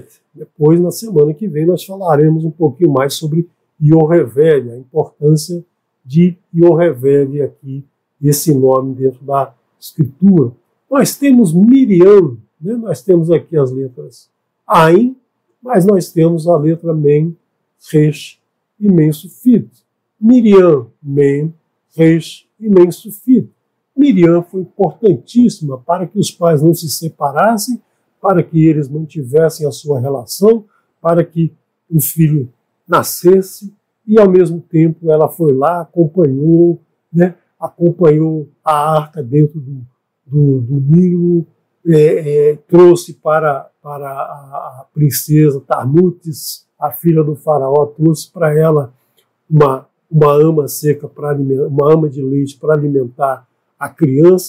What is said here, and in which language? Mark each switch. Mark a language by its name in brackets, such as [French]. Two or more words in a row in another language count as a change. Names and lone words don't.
[Portuguese] Depois, na semana que vem, nós falaremos um pouquinho mais sobre Yoheved, a importância de Yoheved aqui, esse nome dentro da Escritura. Nós temos Miriam, né? Nós temos aqui as letras Ain, mas nós temos a letra Men, Resh e Men Sufit. Miriam, Men, Resh e Men Sufit. Miriam foi importantíssima para que os pais não se separassem, para que eles mantivessem a sua relação, para que o filho nascesse, e ao mesmo tempo ela foi lá, acompanhou, né, acompanhou a arca dentro do Nilo, trouxe para a princesa Tarnutes, a filha do faraó, trouxe para ela uma ama seca, uma ama de leite para alimentar a criança.